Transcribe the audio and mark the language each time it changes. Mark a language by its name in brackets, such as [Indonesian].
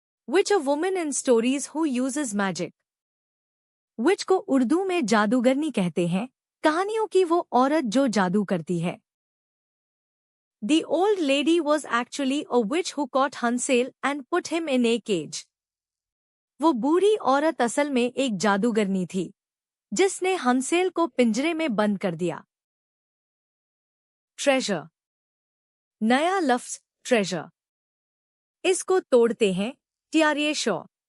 [English] Witch a woman in stories who uses magic. [Hindi] विच को उर्दू में जादूगरनी कहते हैं, कहानियों की वो औरत जो जादू करती है। [English] The old lady was actually a witch who caught Hansel and put him in a cage. [Hindi] वो बूढ़ी औरत असल में एक जादूगरनी थी जिसने हंसेल को पिंजरे में बंद कर दिया। ट्रेजर। नया लफ्ज ट्रेजर। इसको तोड़ते हैं टियारिये शॉ।